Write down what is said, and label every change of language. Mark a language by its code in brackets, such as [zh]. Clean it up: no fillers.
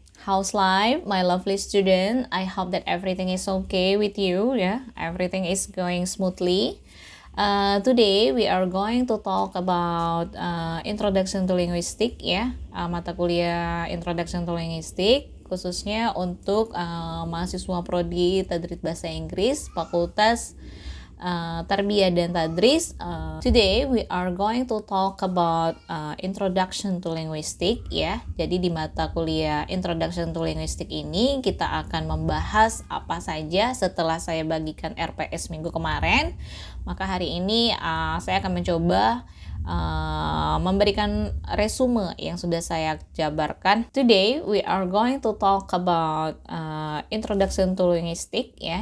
[en] How's life, my lovely student? I hope that everything is okay with you, ya. Everything is going smoothly. Today we are going to talk about Introduction to Linguistics, ya. [id] Mata kuliah Introduction to Linguistics, khususnya untuk mahasiswa prodi Tadrid Bahasa Inggris, Fakultas Tarbiyah dan Tadris. [en] Today we are going to talk about Introduction to Linguistics, ya. [id] Jadi di mata kuliah Introduction to Linguistics ini kita akan membahas apa saja setelah saya bagikan RPS minggu kemarin. Maka hari ini saya akan mencoba memberikan resume yang sudah saya jabarkan. [en] Today we are going to talk about Introduction to Linguistics, ya.